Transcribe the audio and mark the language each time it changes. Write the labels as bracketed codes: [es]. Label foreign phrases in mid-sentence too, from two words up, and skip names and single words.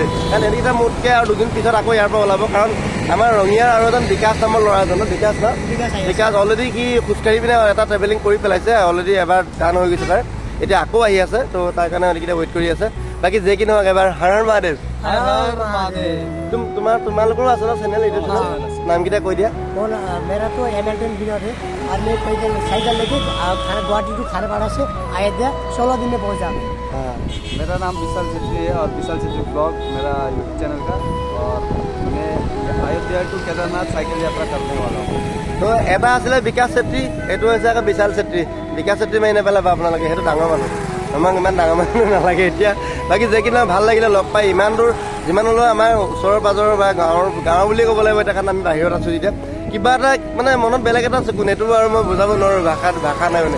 [as] কাৰণ এনেকেইটা মোতকৈ আৰু দুদিন পিছত আকৌ ইয়াৰ পৰা ওলাব, কাৰণ আমাৰ ৰঙিয়াৰ আৰু এজন বিকাশ নামৰ ল'ৰা এজন, বিকাশ অলৰেডি সি খোজকাঢ়ি পিনে এটা ট্ৰেভেলিং কৰি পেলাইছে, অলৰেডি এবাৰ টান হৈ গৈছে তাৰ, এতিয়া আকৌ আহি আছে। তো তাৰ কাৰণে এনেকেইটা ৱেইট কৰি আছে। বাকী যে কি নহওক এবাৰ হৰ হৰ মহাদেৱ। তোমালোকৰো আছে ন চেনেল? এইটো নামকেইটা কৈ দিয়া। [hi] मेरा तो एमएलटन विनर है, और मैं पैदल साइकिल लेके गुवाहाटी टू खानापाड़ा से अयोध्या 16 दिन में पहुंचा। मेरा नाम विशाल छेत्री है, और विशाल छेत्री ब्लॉग मेरा यूट्यूब चैनल का, और मैं अयोध्या टू केदारनाथ साइकिल यात्रा करने वाला हूँ। [as] তো এটা আছিলে বিকাশ চেত্ৰী, এইটো হৈছে আকৌ বিশাল চেত্ৰী। বিকাশ চেত্ৰী মাৰি নেপেলাব আপোনালোকে, সেইটো ডাঙৰ মানুহ, আমাক ইমান ডাঙৰ মানুহ নালাগে এতিয়া। বাকী যে কি ভাল লাগিলে লগ পাই, ইমান দূৰ যিমান হ'লেও আমাৰ ওচৰৰ পাজৰৰ বা গাঁৱৰ বুলিয়ে ক'ব লাগিব এতিয়া, কাৰণ আমি বাহিৰত আছোঁ যেতিয়া কিবা এটা মানে মনত বেলেগ এটা চকুন, এইটো আৰু মই বুজাব নোৱাৰোঁ, ভাষা নাই মানে।